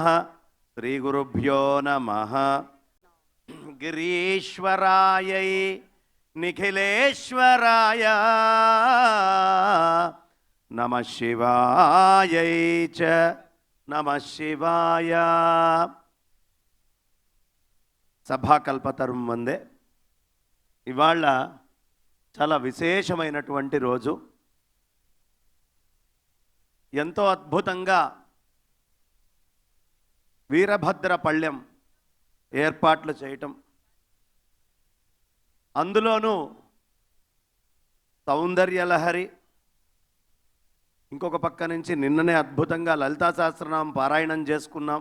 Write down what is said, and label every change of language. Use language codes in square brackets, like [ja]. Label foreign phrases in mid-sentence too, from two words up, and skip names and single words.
[sa] श्री गुरुभ्यो नमः। गिरीश्वरायै निखिलेश्वराय नमः शिवायै च नमः शिवाय। సభాకల్పతరుం వందే. [te] ఇవాళ చాలా విశేషమైనటువంటి రోజు. ఎంతో అద్భుతంగా వీరభద్ర పళ్ళెం ఏర్పాట్లు చేయటం, అందులోనూ సౌందర్యలహరి, ఇంకొక పక్క నుంచి నిన్ననే అద్భుతంగా లలితా సహస్రనామం పారాయణం చేసుకున్నాం.